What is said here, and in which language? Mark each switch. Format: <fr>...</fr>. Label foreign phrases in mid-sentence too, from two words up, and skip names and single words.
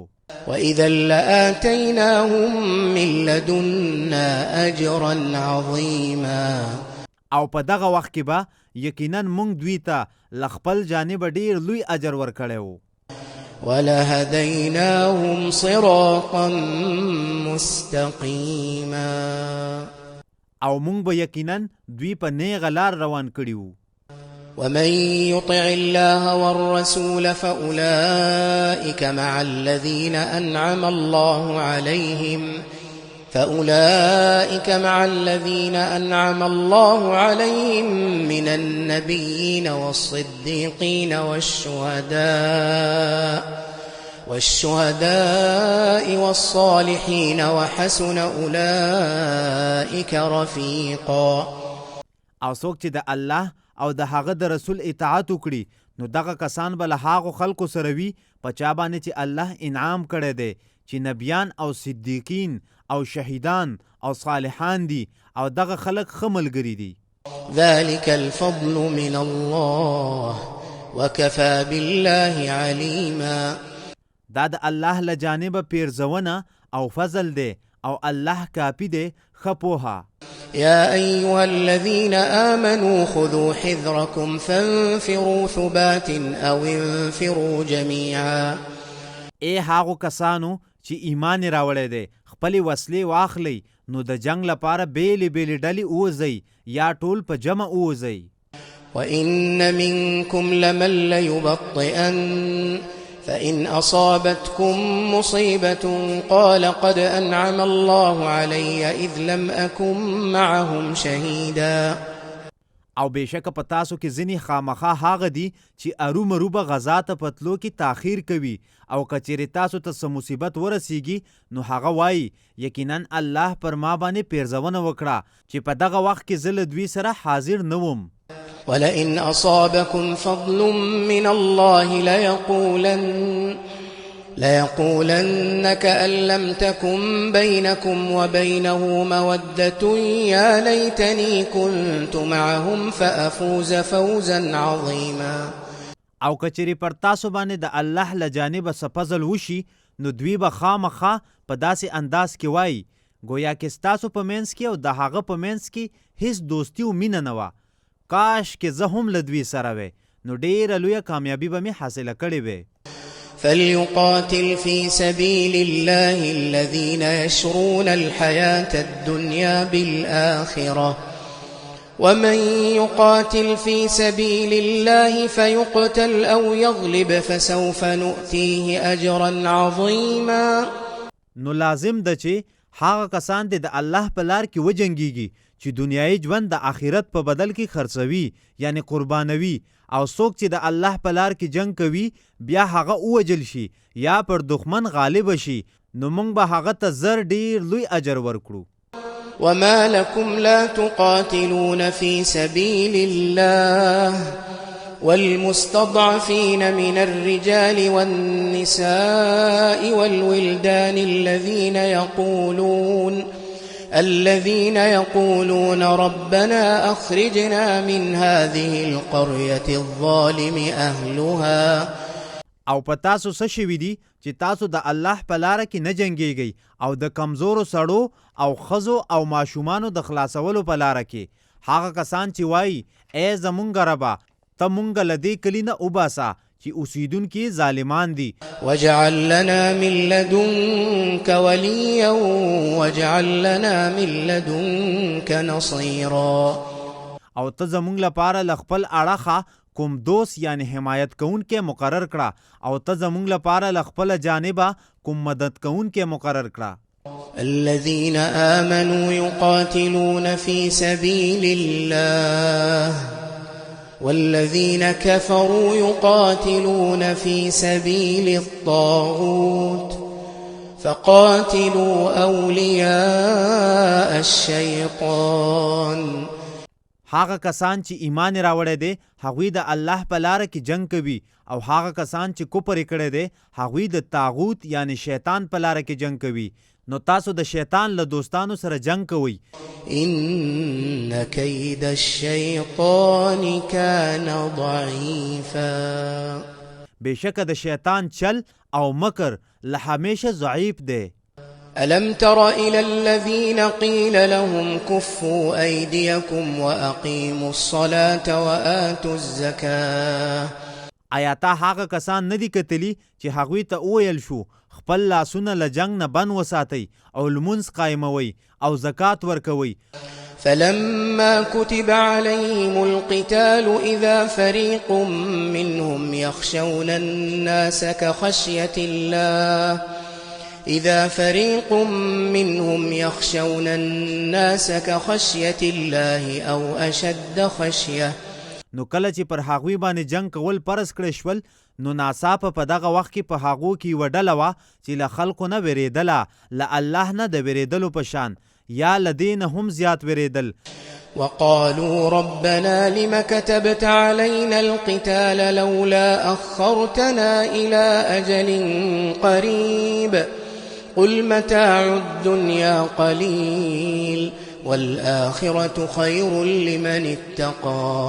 <ar>وإذا لآتيناهم من لدنا أجرا عظيما.</ar> <ps>او په دغه وخت کې به یقینا مونږ دوی ته له خپل جانبه ډېر لوی اجر ورکړی و.</ps> <ar>ولهديناهم صراطا مستقيما.</ar> <ps>او مونږ به یقینا دوی په نیغه لار روان کړي وو.</ps> <ar>ومن يطع الله والرسول فأولئك مع الذين أنعم الله عليهم من النبيين والصديقين والشهداء والصالحين وحسن أولئك رفيقا.</ar> <ps>او څوک چې د الله او د هغه د رسول اطاعت وکړي نو دغه کسان به له هغو خلکو سره وي په چا باندې چې الله انعام کړی دی چې نبیان او صدیقین او شهیدان او صالحان دي او دغه خلک ښه ملګري دي.</ps> <ar>ذلك الفضل من الله وكفى بالله عليما.</ar> <ps>دا د الله له جانبه پیرزونه او فضل دی او الله کافي دی ښه پوهه.</ps> <ar>يا أيها الذين آمنوا خذوا حذركم فانفروا ثبات أو انفروا جميعا.</ar> <ps>ای هاغو کسانو چې ایمان راوړی دی خپلې وسلې واخلئ نو د جنگ لپاره بیلې بیلې ډلې ووځئ یا ټول په جمع ووځئ.</ps> <ar>وإن منكم لمن ليبطئن فإن أصابتكم مصيبة قال قد أنعم الله علي إذ لم أكن معهم شهيدا.</ar> <ps>او بېشکه په تاسو کې ځینې خامخا هغه دي چې ارومرو به غذا ته په تلو کې تاخیر کوي او که چیرې تاسو ته څه مصیبت ورسیږي نو هغه وایي یقینا الله پر ما باندې پیرزونه وکړه چې په دغه وخت کې زه له دوی سره حاضر نه وم.</ps> <ar>ولئن أصابكم فضل من الله ليقولن كأن لم تكن بينكم وبينه مودة يا ليتني كنت معهم فأفوز فوزا عظيما.</ar> <ps>او کچری پر تاسو باندې د الله له جانبه څه فضل وشي نو دوی به خامخا په داسې انداز کې وایي ګویا کې ستاسو په منځ کې او د هغه په منځ کې هیڅ دوستي او مینه نه وه. کاش کې زه هم له دوی سره وې نو ډېره لویه کامیابي به مې حاصله کړې وې.</ps> <ar>فليقاتل في سبيل الله الذين يشرون الحياة الدنيا بالآخرة ومن يقاتل في سبيل الله فيقتل أو يغلب فسوف نؤتيه أجرا عظيما.</ar> <ps>نو لازم ده چې هغه کسان د الله په لار کې وجنګيږي چې دنیايي ژوند د آخرت په بدل کې خرڅوي یعنی قربانوي، او څوک چې د الله په لار کې جنگ کوي بیا هغه ووجل شي یا پر دښمن غالب شي، نو موږ به هغه ته زر ډیر لوی اجر ورکړو.</ps> <ar>وما لكم لا تقاتلون في سبيل الله والمستضعفين من الرجال والنساء والولدان الذين يقولون ربنا أخرجنا من هذه القرية الظالم أهلها.</ar> <ps>او په تاسو څه شوي دي چې تاسو د الله په لاره کې نه جنګیږئ او د کمزورو سړو او ښځو او ماشومانو د خلاصولو په لاره کې. هغه کسان چې وایي ای زمونږ ربه ته مونږ له دې کلي نه وباسه چې اوسیدونکي ظالمان دي.</ps> <ar>واجعل لنا من لدنك وليا واجعل لنا من لدنك نصيرا.</ar> <ps>او ته زمونږ لپاره له خپل اړخه کوم دوست یعنی حمایت کوونکی مقرر کړه، او ته زمونږ لپاره له خپله جانبه کوم مدد کوونکی مقرر کړه.</ps> <ar>الذين آمنوا يقاتلون في سبيل الله والذين كفروا يقاتلون في سبيل الطاغوت فقاتلوا أولياء الشيطان.</ar> <ps>هغه کسان چې ایمان راوړی دی هغوی د الله په لاره کې جنگ کوي، او هغه کسان چې کفر کړی دی هغوی د طاغوت یعنی شیطان په لاره کې جنگ کوي. نو تاسو د شیطان له دوستانو سره جنگ کوئ.</ps> <ar>ان کید الشیطان کان ضعیفا.</ar> <ps>بشکه د شیطان چل او مکر له همیشه ضعیف دی.</ps> <ar>ألم تر إلى الذين قيل لهم كفوا أيديكم وأقيموا الصلاة وآتوا الزكاة.</ar> <ps>آیا تا هغه کسان ندي کتلی چې هغوی ته وویل شو خپل لاسونه له جنګ نه بند وساتئ او لمونځ قایموئ او زکات ورکوئ.</ps> <ar>فلما كتب عليهم القتال إذا فريق منهم يخشون الناس كخشية الله أو أشد خشية.</ar> <ps>نو کله چې پر هغوی باندې جنگ کول فرض کړی شول نو ناڅاپه په دغه وخت کې په هغو کې یوه ډله وه چې له خلکو نه ویرېدله، له الله نه د ویرېدلو په شان یا له دې نه هم زیات ویرېدل.</ps> <ar>وقالوا ربنا لم كتبت علينا القتال لولا أخرتنا إلى أجل قريب قل متاع الدنيا قليل والآخرة خير لمن اتقى.</ar>